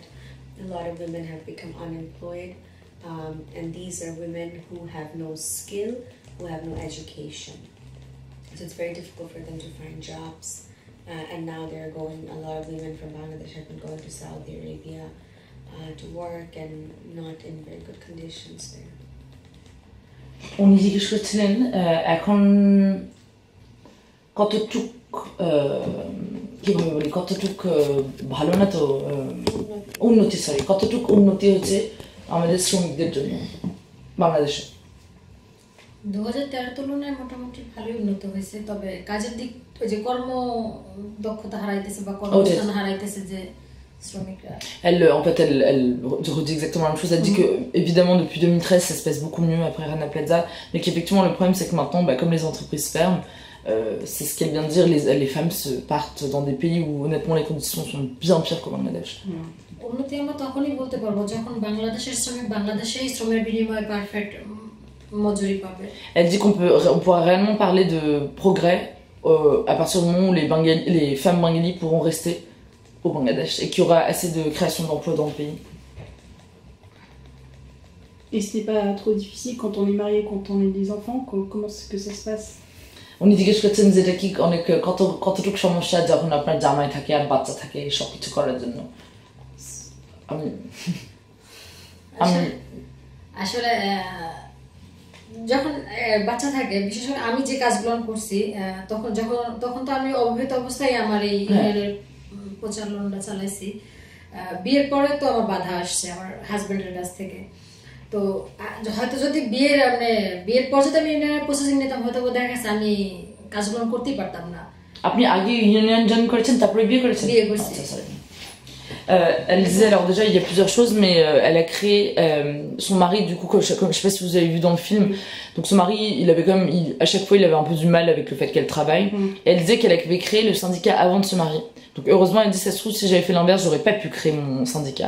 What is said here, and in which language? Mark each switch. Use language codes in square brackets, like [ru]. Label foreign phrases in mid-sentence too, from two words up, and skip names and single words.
[en] A lot of women have become unemployed, and these are women who have no skill, who have no education. So it's very difficult for them to find jobs. And now a lot of women from Bangladesh have been going to Saudi Arabia to work and not in very good conditions there. [bn] উনি জিজ্ঞেস করছিলেন এখন কতটুক কিভাবে বলি, কতটুক ভালো না তো কতটুক উন্নতি হচ্ছে আমাদের শ্রমিকদের জন্য বাংলাদেশে? 2013 তুলনায় মোটামুটি ভালোই উন্নত হয়েছে, তবে কাজের দিক যে কর্ম দক্ষতা হারাইতেছে বা কর্মস্থান হারাইতেছে যে শ্রমিকরা। [fr] En fait, elle redit exactement la même chose. Elle dit que, évidemment, depuis 2013, ça se passe beaucoup mieux après Rana Plaza, mais qu'effectivement, le problème, c'est que maintenant, comme les entreprises ferment, c'est ce qu'elle vient de dire, les femmes se partent dans des pays où honnêtement les conditions sont bien pires qu'au Bangladesh. [bn] উন্নতি আমরা তখনই বলতে পারবো যখন বাংলাদেশের শ্রমিক বাংলাদেশেই শ্রমের বিনিময়ে পারফেক্ট মজুরি পাবে। [fr] Elle dit on pourra réellement parler de progrès à partir du moment où les femmes bengalis pourront rester au Bangladesh et qu'il y aura assez de création d'emplois dans le pays. Et ce n'est pas trop difficile quand on est marié, quand on a des enfants, comment est-ce que ça se passe? [bn] উনি জিজ্ঞেস করছেন যেটা কি অনেক কতটুকু সমস্যা যখন আপনার জামাই থাকে আর বাচ্চা থাকে সব কিছু করার জন্য। আসলে যখন বাচ্চা থাকে বিশেষ করে আমি যে কাজগুলো করছি তখন তো আমি অবিবাহিত অবস্থায় আমার এই ইউনিয়নের প্রচারণটা চালাইছি। বিয়ের পরে তো আমার বাধা আসছে আমার হাজবেন্ডের কাছ থেকে। তো হয়তো যদি বিয়ের পর যদি আমি [en] union processing [bn] নিতাম হয়তো দেখা গেছে আমি কাজগুলো করতেই পারতাম না। আপনি আগে [en] union join [bn] করেছেন তারপরে বিয়ে করেছেন? বিয়ে করছি। [fr] Elle disait, alors déjà il y a plusieurs choses, mais elle a créé son mari, du coup, je sais pas si vous avez vu dans le film, donc son mari, il avait quand même, à chaque fois il avait un peu du mal avec le fait qu'elle travaille, et elle disait qu'elle avait créé le syndicat avant de se marier. Donc heureusement, elle dit, ça se trouve, si j'avais fait l'inverse, j'aurais pas pu créer mon syndicat.